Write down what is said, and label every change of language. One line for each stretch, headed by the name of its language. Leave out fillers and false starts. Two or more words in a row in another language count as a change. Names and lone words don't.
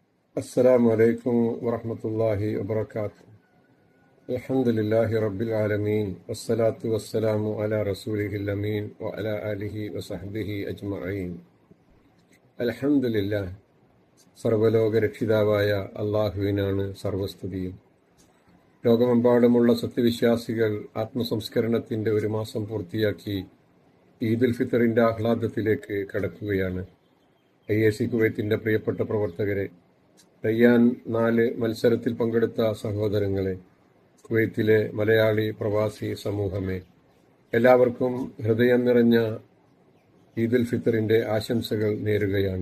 Arabic: السلام عليكم ورحمة الله وبركاته. الحمد لله رب العالمين والصلاة والسلام على رسوله الأمين وعلى آله وصحبه أجمعين. الحمد لله.
Malayalam: സർവലോക രക്ഷിതാവായ അള്ളാഹുവിനാണ് സർവസ്തുതിയും. ലോകമെമ്പാടുമുള്ള സത്യവിശ്വാസികൾ ആത്മസംസ്കരണത്തിന്റെ ഒരു മാസം പൂർത്തിയാക്കി ഈദുൽ ഫിത്തറിന്റെ ആഹ്ലാദത്തിലേക്ക് കടക്കുകയാണ്. IAC കുവൈത്തിന്റെ പ്രിയപ്പെട്ട പ്രവർത്തകരെ, റയ്യാൻ 4 മത്സരത്തിൽ പങ്കെടുത്ത സഹോദരങ്ങളെ, കുവൈത്തിലെ മലയാളി പ്രവാസി സമൂഹമേ, എല്ലാവർക്കും ഹൃദയം നിറഞ്ഞ ഈദുൽ ഫിത്തറിന്റെ ആശംസകൾ നേരുകയാണ്.